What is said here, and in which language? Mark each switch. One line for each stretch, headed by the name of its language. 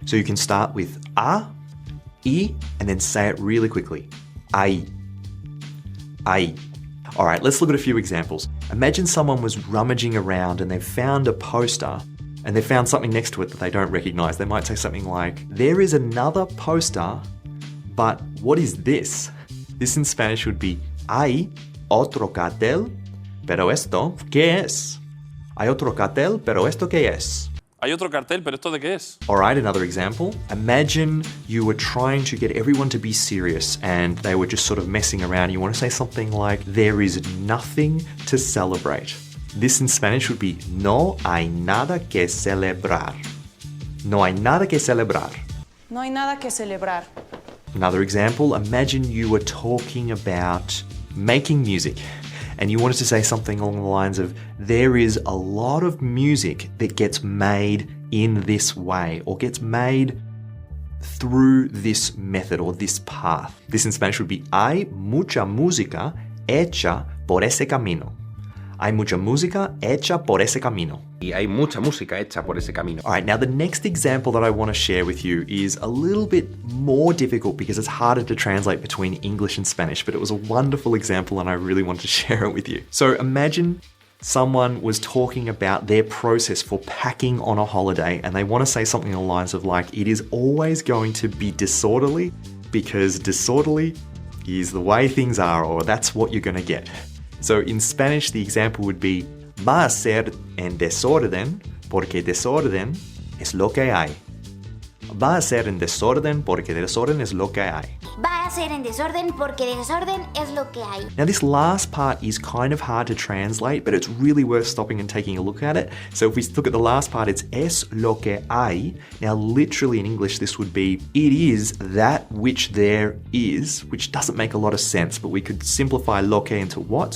English: So you can start with a, I, and then say it really quickly. Ay. Ay. All right, let's look at a few examples. Imagine someone was rummaging around and they've found a poster and they found something next to it that they don't recognize. They might say something like, there is another poster, but what is this? This in Spanish would be,
Spanish: hay otro cartel, pero esto, ¿qué es? Hay otro cartel, pero esto qué es? Hay otro cartel, pero ¿esto de qué es?
English: All right, another example. Imagine you were trying to get everyone to be serious and they were just sort of messing around. You want to say something like, there is nothing to celebrate. This in Spanish would be,
Spanish: no hay nada que celebrar. No hay nada que celebrar. No hay nada que celebrar.
English: Another example, imagine you were talking about making music and you wanted to say something along the lines of, there is a lot of music that gets made in this way or gets made through this method or this path. This in Spanish would be,
Spanish: hay mucha música hecha por ese camino. Hay mucha música hecha por ese camino. Y hay mucha música hecha por ese camino.
English: All right, now the next example that I want to share with you is a little bit more difficult because it's harder to translate between English and Spanish, but it was a wonderful example and I really wanted to share it with you. So imagine someone was talking about their process for packing on a holiday and they want to say something along the lines of like, it is always going to be disorderly because disorderly is the way things are, or that's what you're going to get. So in Spanish, the example would be,
Spanish: va a ser en desorden porque desorden es lo que hay. Va a ser en desorden porque desorden es lo que hay. Va a ser en desorden porque desorden es lo que hay.
English: Now this last part is kind of hard to translate, but it's really worth stopping and taking a look at it. So if we look at the last part, it's es lo que hay. Now literally in English this would be, it is that which there is, which doesn't make a lot of sense, but we could simplify lo que into what.